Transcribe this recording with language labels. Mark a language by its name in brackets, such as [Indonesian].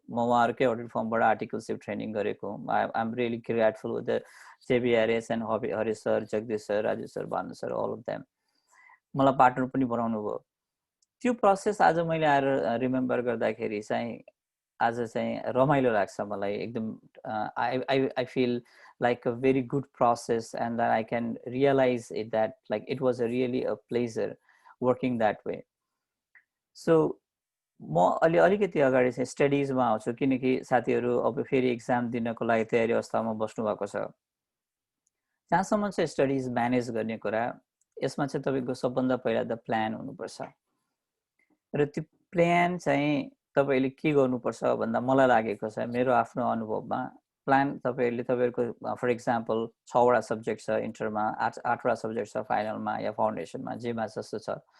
[Nepali] म उहाँहरूकै audit फर्मबाट आर्टिकलसिप training गरेको। [English] I am really grateful with the JBRS [Nepali] and Hari sir, Jagdish sir, Raju sir, Bhanu sir, all of them मलाई partner पनि बनाउनु भयो। त्यो प्रोसेस आज मैले आएर रिमेम्बर गर्दाखेरि चाहिँ आज चाहिँ रमाइलो लाग्छ मलाई एकदम। I feel [English] like a very good process and that I can realize it that like it was a really a pleasure working that way. [Nepali] So म अलिकति अगाडि चाहिँ स्टडिजमा आउँछु, किनकि साथीहरू अब फेरि एक्जाम दिनको लागि तयारी अवस्थामा बस्नु भएको छ। जहाँसम्म चाहिँ स्टडिज म्यानेज गर्ने कुरा, यसमा चाहिँ तपाईँको सबभन्दा पहिला त प्लान हुनुपर्छ, र त्यो प्लान चाहिँ तपाईँले के गर्नुपर्छ भन्दा मलाई लागेको छ मेरो आफ्नो अनुभवमा, प्लान तपाईँहरूको फर इक्जाम्पल 6वटा सब्जेक्ट छ इन्टरमा, 8वटा सब्जेक्ट छ फाइनलमा या फाउन्डेसनमा, जेमा जस्तो छ।